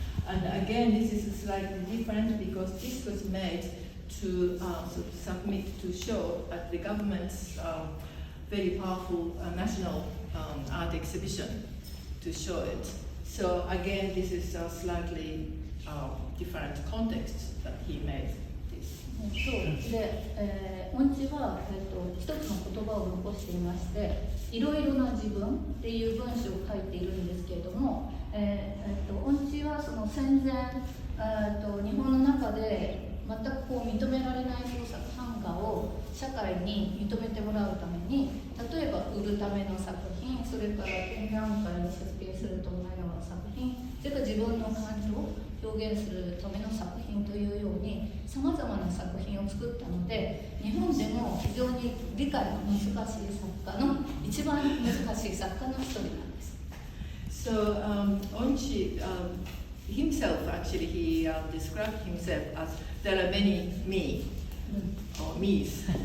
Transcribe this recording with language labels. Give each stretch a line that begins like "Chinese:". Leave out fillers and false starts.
English: And again, this is slightly different because this was made to submit to show at the government's very powerful national art exhibition to show it. So again, this is a slightly different context that he made this.
Japanese: そうで、恩師は、一つの言葉を残していましていろいろな自分っていう文章を書いているんですけれども、恩師はその戦前、日本の中で全く認められない創作版画を社会に認めてもらうために例えば売るための作品それから展覧会に出品するための作品それから自分の感情を表現するための作品というようにさまざまな作品を作ったので日本でも非常に理解が難しい作家の一番難しい作家の一人なんです。
English: So Onchi himself actually he described himself as there are many me or me's.